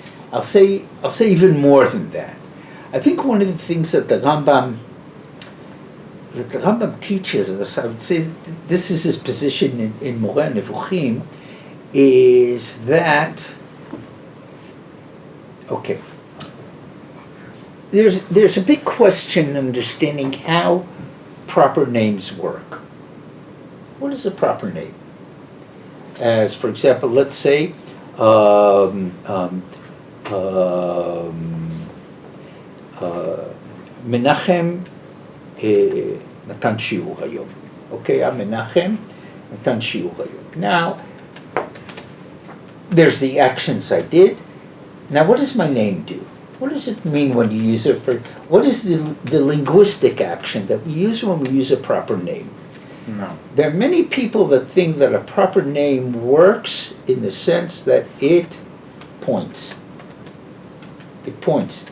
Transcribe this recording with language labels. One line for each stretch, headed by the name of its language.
English: I'll say even more than that. I think one of the things that the Rambam teaches us, I would say this is his position in Moreh Nevuchim, is that, okay, there's a big question in understanding how proper names work. What is a proper name? As, for example, let's say, Menachem
Hebrew: נתן שיעור היום. Okay, Menachem נתן שיעור היום.
English: Now, there's the actions I did. Now, what does my name do? What does it mean when you use it for, what is the linguistic action that we use when we use a proper name? No. There are many people that think that a proper name works in the sense that it points. It points.